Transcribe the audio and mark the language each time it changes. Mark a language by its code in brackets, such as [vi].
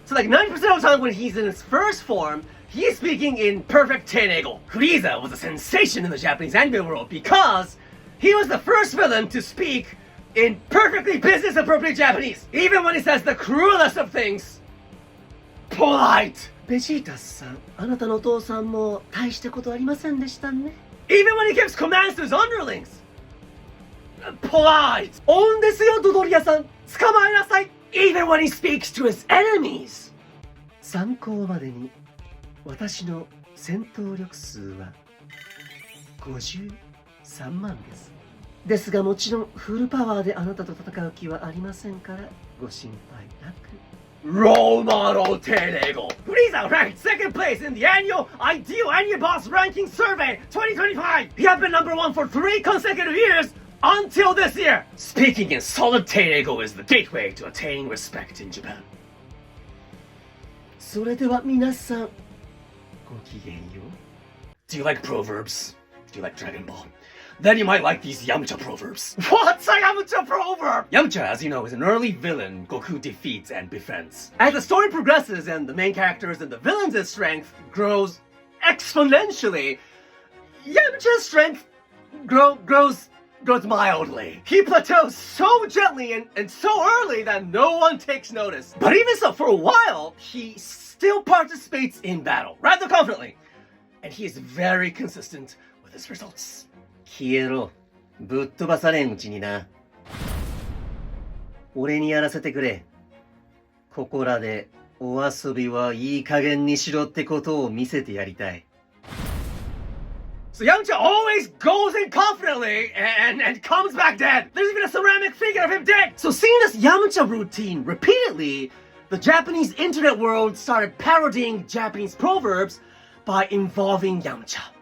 [en] So like 90% of the time when he's in his first form, he's speaking in perfect teinego. Frieza was a sensation in the Japanese anime world because he was the first villain to speak in perfectly business-appropriate Japanese. Even when he says the cruelest of things, polite. [ja] ベジータさん、あなたのお父さんも大したことありませんでしたね。 [en] Even when he gives commands to his underlings. Polite. [ja] オンですよ、ドドリアさん。捕まえなさい。 [en] Even when he speaks to his enemies. [ja] 参考までに、私の戦闘力数は53万です。ですがもちろんフルパワーであなたと戦う気はありませんからご心配なく。 [en] Role Model Teinego. Frieza ranked second place in the annual Ideal Anime Boss Ranking Survey 2025. He has been number one for 3 consecutive years until this year. Speaking in solid Teinego is the gateway to attaining respect in Japan. [ja] それでは皆さん、ごきげんよう。 [en] Do you like proverbs? Do you like Dragon Ball? Then you might like these Yamcha proverbs. What's a Yamcha proverb? Yamcha, as you know, is an early villain Goku defeats and befriends. As the story progresses and the main characters and the villains' strength grows exponentially, Yamcha's strength grows mildly. He plateaus so gently and so early that no one takes notice. But even so, for a while, he still participates in battle, rather confidently. And he is very consistent with his results. [ja] 消えろ。ぶっ飛ばされんうちにな。俺にやらせてくれ。ここらでお遊びはいい加減にしろってことを見せてやりたい。 [en] So Yamcha always goes in confidently and comes back dead. There's even a ceramic figure of him dead. So seeing this Yamcha routine repeatedly, the Japanese internet world started parodying Japanese proverbs by involving Yamcha.